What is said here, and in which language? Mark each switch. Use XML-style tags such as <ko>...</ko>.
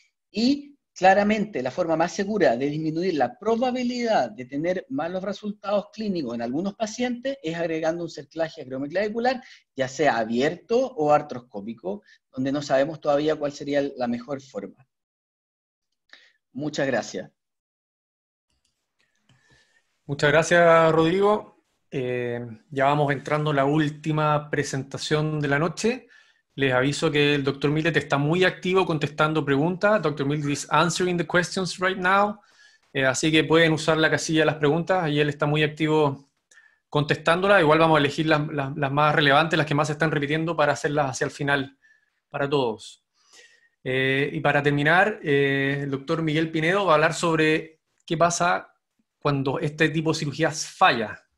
<es>Y claramente, la forma más segura de disminuir la probabilidad de tener malos resultados clínicos en algunos pacientes es agregando un cerclaje acromioclavicular, ya sea abierto o artroscópico, donde no sabemos todavía cuál sería la mejor forma. Muchas gracias. Muchas gracias, Rodrigo. Ya vamos entrando a la última presentación de la noche. Les aviso que el Dr. Millet está muy activo contestando preguntas. Dr.</es> <en>Millet is answering the questions right now.</en> <es>Así que pueden usar la casilla de las preguntas y él está muy activo contestándolas. Igual vamos a elegir las más relevantes, las que más se están repitiendo, para hacerlas hacia el final para todos. Y para terminar, el Dr. Miguel Pinedo va a hablar sobre qué pasa cuando este tipo de cirugías falla,</es>